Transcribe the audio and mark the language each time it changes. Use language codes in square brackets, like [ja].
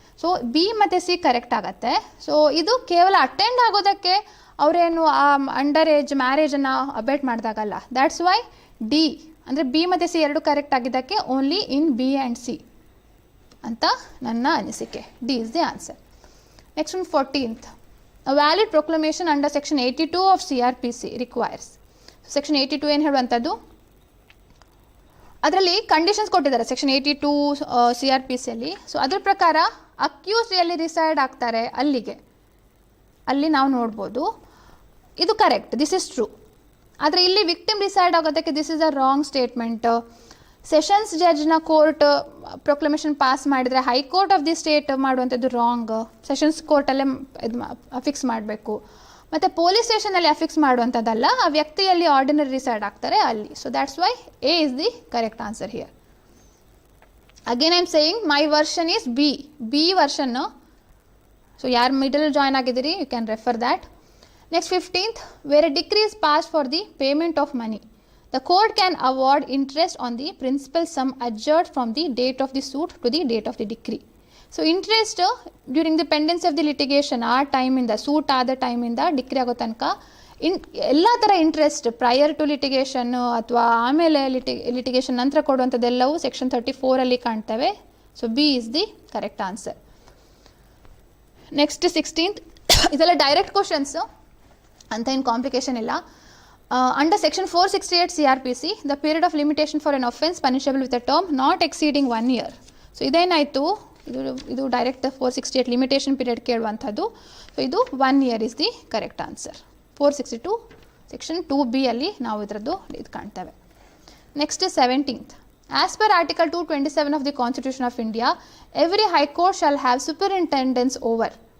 [kn] So B ಮತ್ತು C correct ಆಗುತ್ತೆ. So ಇದು ಕೇವಲ ಅಟೆಂಡ್ ಆಗೋದಕ್ಕೆ ಅವರೇನು ಆ under age ಮ್ಯಾರೇಜನ್ನು ಅಬೇಟ್ ಮಾಡಿದಾಗಲ್ಲ. [en] that's why [kn] D ಅಂದರೆ ಬಿ ಮತ್ತು ಸಿ ಎರಡು ಕರೆಕ್ಟ್ ಆಗಿದ್ದಕ್ಕೆ only in B and C ಅಂತ ನನ್ನ ಅನಿಸಿಕೆ. [en] D is the answer. Next ಒಂದು 14th, a valid proclamation under section 82 of CRPC requires. [kn] Section 82 ಏನು ಹೇಳುವಂಥದ್ದು, ಅದರಲ್ಲಿ ಕಂಡೀಷನ್ಸ್ ಕೊಟ್ಟಿದ್ದಾರೆ ಸೆಕ್ಷನ್ 82 CRPCಯಲ್ಲಿ. ಸೊ ಅದ್ರ ಪ್ರಕಾರ ಅಕ್ಯೂಸ್ಡ್ ಎಲ್ಲಿ ರಿಸೈಡ್ ಆಗ್ತಾರೆ ಅಲ್ಲಿ ನಾವು ನೋಡ್ಬೋದು. ಇದು ಕರೆಕ್ಟ್, [en] This is true. [kn] ಆದರೆ ಇಲ್ಲಿ ವಿಕ್ಟಿಮ್ ರಿಸೈಡ್ ಆಗೋದಕ್ಕೆ [en] This is a wrong statement. [kn] Sessions ಜಡ್ಜ್ನ court proclamation pass ಮಾಡಿದರೆ ಹೈಕೋರ್ಟ್ ಆಫ್ ದಿ ಸ್ಟೇಟ್ ಮಾಡುವಂಥದ್ದು ರಾಂಗ್. ಸೆಷನ್ಸ್ ಕೋರ್ಟಲ್ಲೇ ಇದು ಅಫಿಕ್ಸ್ ಮಾಡಬೇಕು. ಮತ್ತು ಪೊಲೀಸ್ ಸ್ಟೇಷನಲ್ಲಿ ಅಫಿಕ್ಸ್ ಮಾಡುವಂಥದ್ದಲ್ಲ, ಆ ವ್ಯಕ್ತಿಯಲ್ಲಿ ಆರ್ಡಿನರಿ ರಿಸೈಡ್ ಆಗ್ತಾರೆ ಅಲ್ಲಿ. [en] So that's why A is the correct answer here. Again I am saying my version is B version. [kn] So ಯಾರು ಮಿಡಲ್ ಜಾಯ್ನ್ ಆಗಿದ್ದೀರಿ, [en] You can refer that. Next 15th, where a decree is pass for the payment of money, the court can award interest on the principal sum adjourned from the date of the suit to the date of the decree. So interest during the pendency of the litigation, [kn] ಆ ಟೈಮಿಂದ suit ಆದ ಟೈಮಿಂದ decree ಆಗೋ ತನಕ ಎಲ್ಲ ಥರ interest prior to litigation ಅಥವಾ ಆಮೇಲೆ litigation ನಂತರ ಕೊಡುವಂಥದ್ದೆಲ್ಲವೂ section 34 ಕಾಣ್ತವೆ. [en] So B is the correct answer. [kn] Next 16th, ಇದೆಲ್ಲ ಡೈರೆಕ್ಟ್ ಕ್ವಶನ್ಸು ಅಂತ ಏನು ಕಾಂಪ್ಲಿಕೇಶನ್ ಇಲ್ಲ. [en] Under section 468 CRPC, the period of limitation for an offence punishable with a term not exceeding 1 year. [kn] So ಇದೇನಾಯಿತು, ಇದು direct 468 limitation period ಕೇಳುವಂಥದ್ದು. So ಇದು [en] 1 year is the correct answer. [kn] 462 section 2B ಅಲ್ಲಿ ನಾವು ಇದರದ್ದು ಇದು ಕಾಣ್ತೇವೆ. [en] Next 17th, as per article 227 of the constitution of India, every high court shall have superintendence over.